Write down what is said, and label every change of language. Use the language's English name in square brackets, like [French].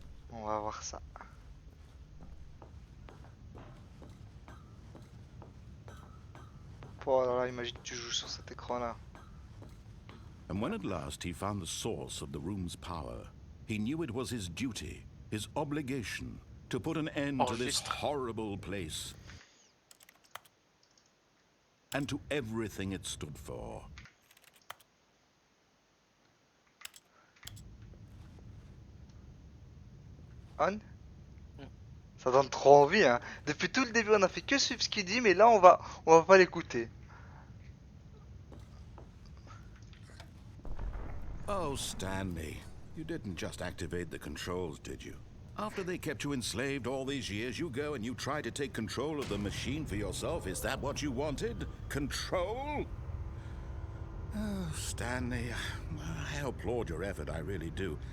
[French] On va voir ça. Oh là là, imagine tu joues sur cet écran là. [English] And when at last he found the source of the room's power, he knew it was his duty, his obligation, to put an end to this [French] Enregistre. [English] horrible place and to everything it stood for. [French] On. Ça donne trop envie, hein. Depuis tout le début, on a fait que suivre ce qu'il dit, mais là, on va pas l'écouter. [English] Oh, Stanley, you didn't just activate the controls, did you? After they kept you enslaved all these years, you go and you try to take control of the machine for yourself. Is that what you wanted? Control? Oh, Stanley, I applaud your effort, I really do.